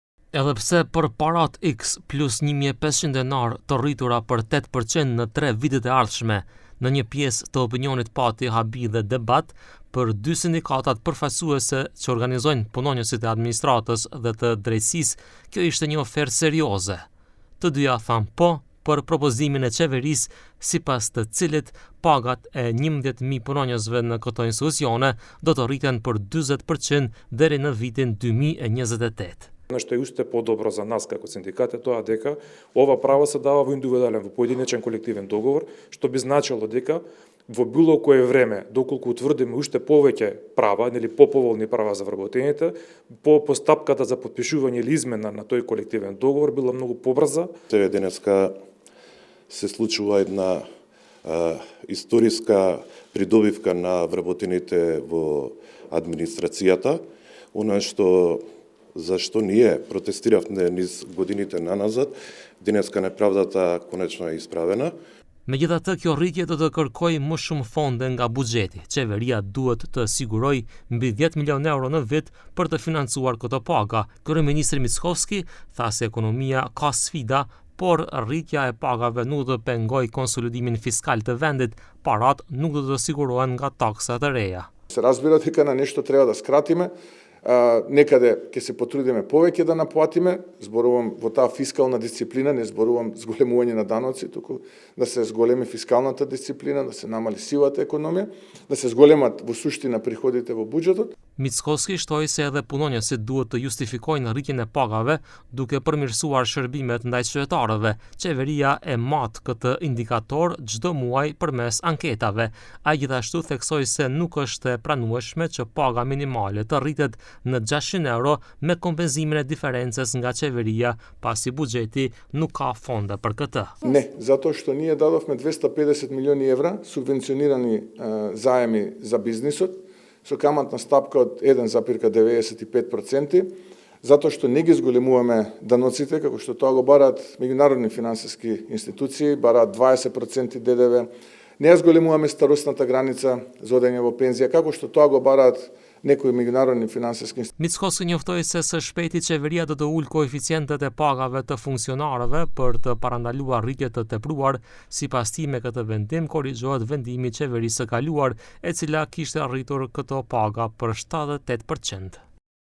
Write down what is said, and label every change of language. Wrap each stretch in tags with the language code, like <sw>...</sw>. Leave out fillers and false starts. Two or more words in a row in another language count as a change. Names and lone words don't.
<sq>Edhe pse për parat X plus 1.500 denar të rritura për 8% në 3 vitet e ardhshme, në një pjesë të opinionit pati habi dhe debat për 2 sindikatat përfaqësuese që organizojnë punonjësit e administratës dhe të drejtësisë, kjo ishte një ofertë serioze. Të dyja thanë po për propozimin e qeverisë, sipas të cilit pagat e 11.000 punonjësve në këto institucione do të rriten për 40% deri në vitin 2028.</sq> <mk>Она што е уште по-добро за нас како синдикат е тоа дека ова право се дава во индивидуален, во поединечен колективен договор, што би значило дека во било кое време, доколку утврдиме уште повеќе права, или поповолни права за вработените, по постапката за подпишување или измена на тој колективен договор била многу побрза. Денеска се случува една историска придобивка на вработените во администрацијата, она што зашто ние протестиравме низ годините наназад, денеска неправдата конечно е исправена.</mk> <sq>Megjithatë, kjo rritje do të kërkojë më shumë fonde nga buxheti. Qeveria duhet të sigurojë mbi 10 milionë euro në vit për të financuar këto paga. Kryeministri Mickovski tha se ekonomia ka sfida, por rritja e pagave nuk do të pengojë konsolidimin fiskal të vendit, parat nuk do të sigurohen nga taksat e reja.</sq> <mk>Се разбира дека на нешто треба да скратиме, некаде ќе се потрудиме повеќе да наплатиме, зборувам во таа фискална дисциплина, не зборувам зголемување на даноци, туку да се зголеми фискалната дисциплина, да се намали сивата економија, да се зголемат во суштина приходите во буџетот.</mk> <sq>Mickovski shtoi se edhe punonjësit duhet të justifikojnë rritjen e pagave duke përmirësuar shërbimet ndaj qytetarëve. Qeveria e mat këtë indikator çdo muaj përmes anketave. Ai gjithashtu theksoi se nuk është e pranueshme që paga minimale të rritet në 600 euro me kompenzimin e diferencës nga qeveria, pasi buxheti nuk ka fonde për këtë.</sq> <mk>Не, затоа што ние дадовме 250 милиони евра субвенционирани заеми за бизнисот, со каматна стапка од 1,95%, затоа што не ги зголемуваме даноците, како што тоа го бараат меѓународни финансиски институции, бараат 20% ДДВ, не ја зголемуваме старосната граница за одење во пензија, како што тоа го бараат некои меѓународни финансиски институции.</mk> <sq>Mickovski njoftoi se së shpejti qeveria do të ulë koeficientet e pagave të funksionarëve për të parandaluar rritje të tepruar. Sipas tij, me këtë vendim korrigjohet vendimi i qeverisë së kaluar, e cila kishte arritur këto paga për 78%.</sq>